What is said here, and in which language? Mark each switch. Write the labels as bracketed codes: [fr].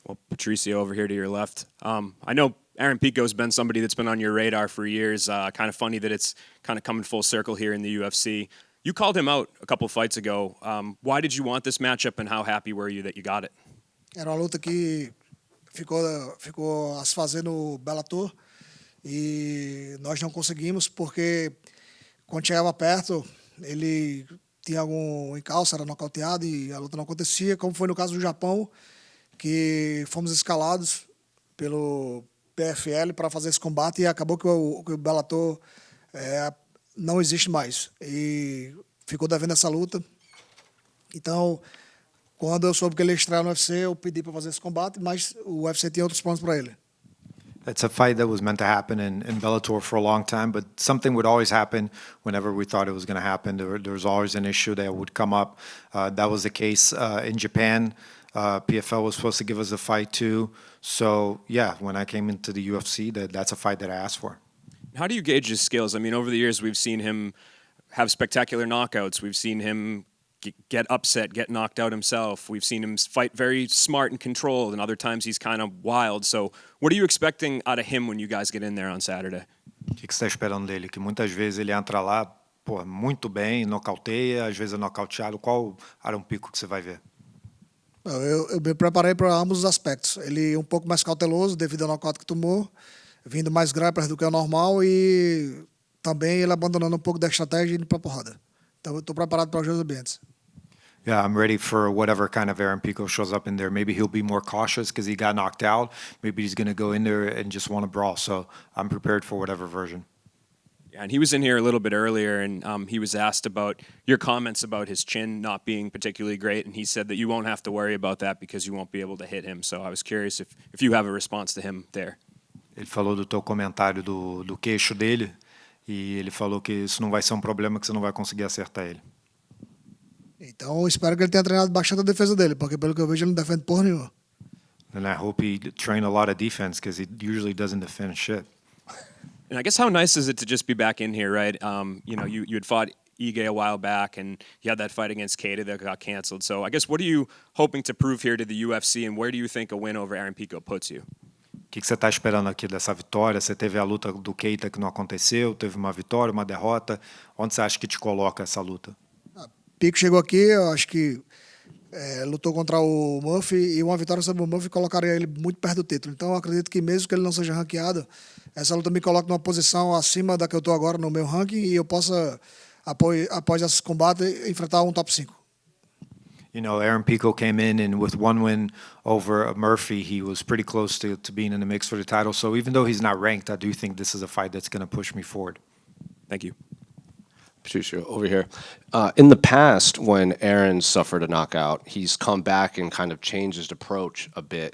[en] Patricio over here to your left. I know Aaron Pico's been somebody that's been on your radar for years. Kind of funny that it's kind of coming full circle here in the UFC. You called him out a couple fights ago. Why did you want this matchup, and how happy were you that you got it? [pt] Era uma luta que ficou a se fazer no Bellator e nós não conseguimos porque quando chegava perto ele tinha algum encalço, era nocauteado e a luta não acontecia, como foi no caso do Japão, que fomos escalados pelo PFL para fazer esse combate e acabou que o Bellator não existe mais e ficou devendo essa luta. Então, quando eu soube que ele ia estrear no UFC, eu pedi para fazer esse combate, mas o UFC tinha outros planos para ele. [en] It's a fight that was meant to happen in Bellator for a long time, but something would always happen whenever we thought it was going to happen. There was always an issue that would come up. That was the case in Japan. PFL was supposed to give us a fight too. So, yeah, when I came into the UFC, that's a fight that I asked for. How do you gauge his skills? I mean, over the years, we've seen him have spectacular knockouts. We've seen him get upset, get knocked out himself. We've seen him fight very smart and controlled, and other times he's kind of wild. So what are you expecting out of him when you guys get in there on Saturday? [pt] O que você está esperando dele? Que muitas vezes ele entra lá, pô, muito bem, nocauteia, às vezes é nocauteado. Qual Aaron Pico que você vai ver? Eu me preparei para ambos os aspectos. Ele um pouco mais cauteloso devido ao nocaute que tomou, vindo mais grappler do que o normal e também ele abandonando um pouco da estratégia e indo para a porrada. Então eu estou preparado para os dois ambientes. [en] Yeah, I'm ready for whatever kind of Aaron Pico shows up in there. Maybe he'll be more cautious because he got knocked out. Maybe he's going to go in there and just want to brawl. So I'm prepared for whatever version. Yeah, and he was in here a little bit earlier, and he was asked about your comments about his chin not being particularly great, and he said that you won't have to worry about that because you won't be able to hit him. So I was curious if you have a response to him there. [pt] Ele falou do teu comentário do queixo dele e ele falou que isso não vai ser um problema, que você não vai conseguir acertar ele. Então, eu espero que ele tenha treinado bastante a defesa dele, porque pelo que eu vejo ele não defende porra nenhuma. [en] And I hope he trained a lot of defense because he usually doesn't defend shit. And I guess how nice is it to just be back in here, right? You know, you had fought Ige a while back, and you had that fight against Keita that got canceled. So I guess what are you hoping to prove here to the UFC, and where do you think a win over Aaron Pico puts you? [pt] O que você está esperando aqui dessa vitória? Você teve a luta do Keita que não aconteceu, teve uma vitória, uma derrota. Onde você acha que te coloca essa luta? Pico chegou aqui, eu acho que lutou contra o Murphy e uma vitória sobre o Murphy colocaria ele muito perto do título. Então eu acredito que mesmo que ele não seja ranqueado, essa luta me coloca numa posição acima da que eu estou agora no meu ranking e eu possa, após esse combate, enfrentar um top 5. [en] You know, Aaron Pico came in and with one win over Murphy, he was pretty close to being in the mix for the title. So even though he's not ranked, I do think this is a fight that's going to push me forward. Thank you. Patricio, over here. In the past, when Aaron suffered a knockout, he's come back and kind of changed his approach a bit.